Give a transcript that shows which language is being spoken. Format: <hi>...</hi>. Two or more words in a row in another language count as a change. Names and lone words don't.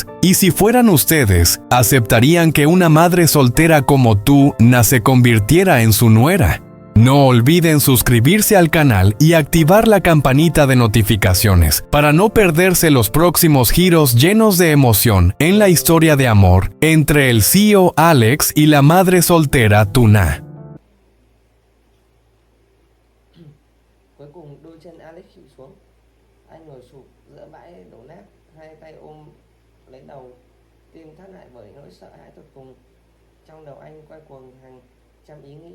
<es>Y si fueran ustedes, ¿aceptarían que una madre soltera como Tuna se convirtiera en su nuera? No olviden suscribirse al canal y activar la campanita de notificaciones para no perderse los próximos giros llenos de emoción en la historia de amor entre el CEO Alex y la madre soltera Tuna.</es> <vi>Cuối cùng đôi chân Alex chịu xuống. Anh ngồi sụp giữa bãi đổ nát, hai tay ôm lấy đầu, tim thắt lại bởi nỗi sợ hãi tột cùng. Trong đầu anh quay cuồng hàng trăm ý nghĩ.</vi>